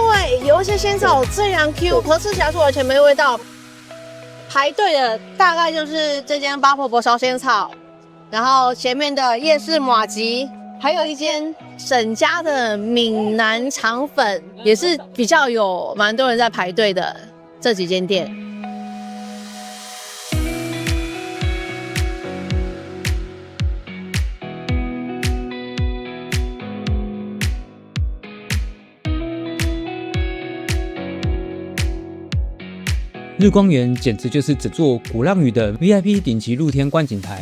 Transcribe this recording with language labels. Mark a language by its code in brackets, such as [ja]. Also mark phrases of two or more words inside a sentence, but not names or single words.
[zh] 对，有一些仙草自然 Q， 可吃起来是完全没味道。排队的大概就是这间八婆婆烧仙草，然後前面的夜市麻糬，還有一間沈家的閩南腸粉，也是比較有蠻多人在排隊的這幾間店。日光園簡直就是整座鼓浪嶼的 VIP 頂級露天觀景台。